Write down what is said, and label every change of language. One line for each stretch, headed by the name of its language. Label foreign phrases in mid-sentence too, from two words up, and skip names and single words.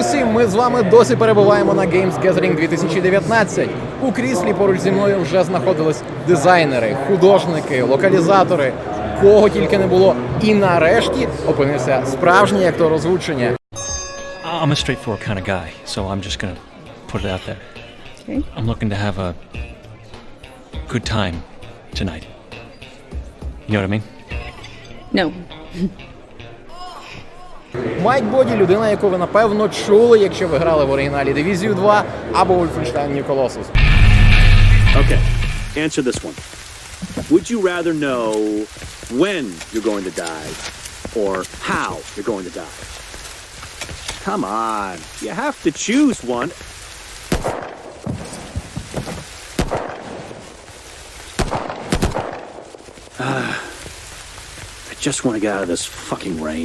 Ukrainian: ми з вами досі перебуваємо на Games Gathering 2019. У кріслі поруч зі мною вже знаходились дизайнери, художники, локалізатори, кого тільки не було. І нарешті опинився справжній актор озвучення.
English: I'm a straightforward kind of guy, so I'm just gonna put it out there. Okay. I'm looking to have a good time tonight. You know what I mean? No.
Ukrainian: Майк Боді – людина, яку ви, напевно, чули, якщо ви грали в оригіналі Дивізію 2 або Wolfenstein New Colossus.
English: Okay, answer this one. Would you rather know when you're going to die or how you're going to die? Come on, you have to choose one. I just want to get out of this fucking rain.